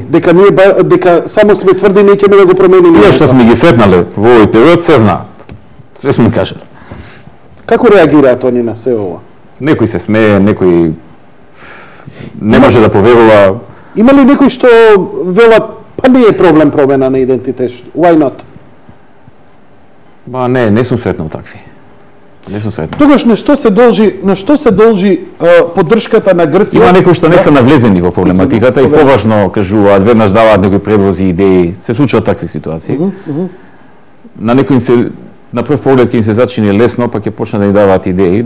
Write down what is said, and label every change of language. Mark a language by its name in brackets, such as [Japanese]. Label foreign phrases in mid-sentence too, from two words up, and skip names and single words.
[Macedonian] Дека само сме тврди неќеме да го промениме. Тие што сме ги сретнале во овој период се знаат. Све сме кажале. Како реагираат они на се ова? Некој се смее, некој не може да поверува. Има ли некој што велат па не е проблем промена на идентитет? [English] Why not? [Macedonian] Ба не сум сретнал такви. Не сум сретнал. Тогаш на што се должи поддршката на Грција? Има некои што не се навлезени во проблематиката и поважно кажуваат, веднаш даваат некои предлози и идеи. Се случуваат такви ситуации. На некои им се на прв поглед ќе им се зачини лесно, па ќе почнат да им даваат идеи.